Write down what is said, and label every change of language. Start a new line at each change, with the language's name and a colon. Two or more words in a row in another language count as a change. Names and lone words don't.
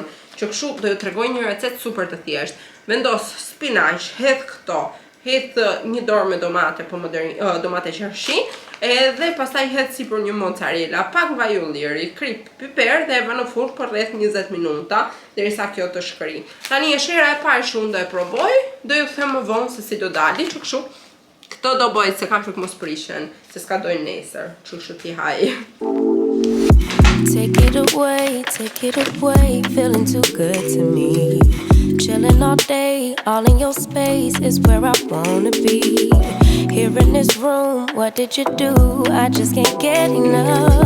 Albanian: Që kështu do ju tregoj një recetë super të thjesht. Vendos spinaq, hedh këto, hedh një dorë me domate, po domate qershi, edhe pastaj hedh sipër një mozzarella, pak vaj ulliri, krip, piper dhe e vë në furrë për rreth 20 minuta derisa kjo të shkëri. Tani është hera e parë që unë do e provoj, do ju them më vonë se si do dali, që kështu këto do bëj se kam frikë mos prishen, se s'ka dojnë nesër, që kështu ti haj.
English: Take it away, feeling too good to me. Chilling all day, all in your space is where I wanna be. Here in this room, what did you do? I just can't get enough.